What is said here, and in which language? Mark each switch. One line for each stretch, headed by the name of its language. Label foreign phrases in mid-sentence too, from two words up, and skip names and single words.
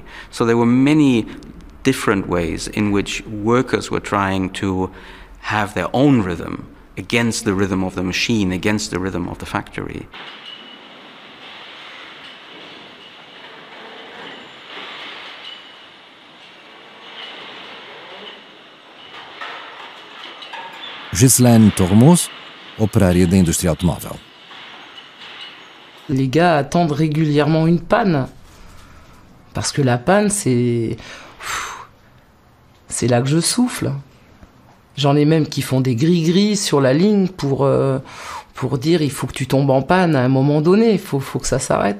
English: So there were many different ways in which workers were trying to have their own rhythm against the rhythm of the machine, against the rhythm of the factory.
Portuguese: Ghislaine Tormos, operária da indústria automóvel.
French: Les gars attendent régulièrement une panne. Parce que la panne, c'est là que je souffle. J'en ai même qui font des gris-gris sur la ligne pour dire il faut que tu tombes en panne à un moment donné, il faut que ça s'arrête.